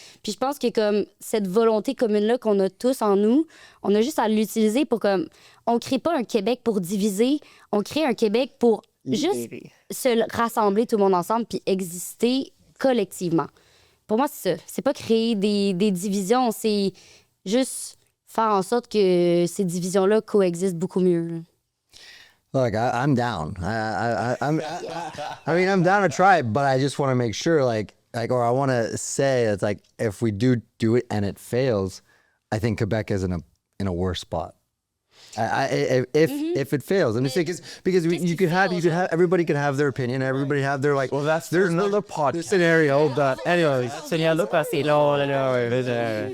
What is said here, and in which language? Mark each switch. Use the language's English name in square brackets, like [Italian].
[French] Puis je pense que comme cette volonté commune-là qu'on a tous en nous, on a juste à l'utiliser pour comme, on crée pas un Québec pour diviser, on crée un Québec pour juste se rassembler tout le monde ensemble puis exister collectivement. Pour moi, c'est ça. C'est pas créer des divisions, c'est juste faire en sorte que ces divisions-là coexistent beaucoup mieux. Là. [English] Look, I'm down. I mean, I'm down to try it, but I just want to make sure, or I want to say, it's like, if we do it and it fails, I think Quebec is in a worse spot. If it fails, I'm just saying, because you could have everybody could have their opinion, everybody have their like. Well, there's another podcast. Scenario, but anyways. [French] Seigneur-là, parce que c'est long, là,